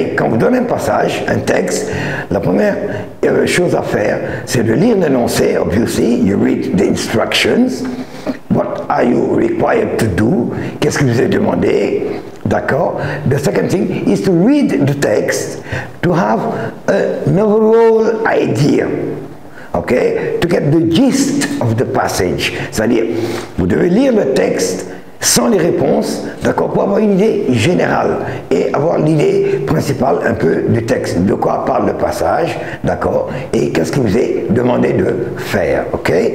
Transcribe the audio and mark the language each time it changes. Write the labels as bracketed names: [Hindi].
[French] Quand vous donnez un passage, un texte, la première chose à faire, c'est de lire l'énoncé. [English] Obviously, you read the instructions. What are you required to do? [French] Qu'est-ce que vous avez demandé? D'accord? [English] The second thing is to read the text to have an overall idea. Okay? To get the gist of the passage. [French] C'est-à-dire, vous devez lire le texte sans les réponses, d'accord, pour avoir une idée générale et avoir l'idée principale un peu du texte, de quoi parle le passage, d'accord, et qu'est-ce que vous est demandé de faire, ok?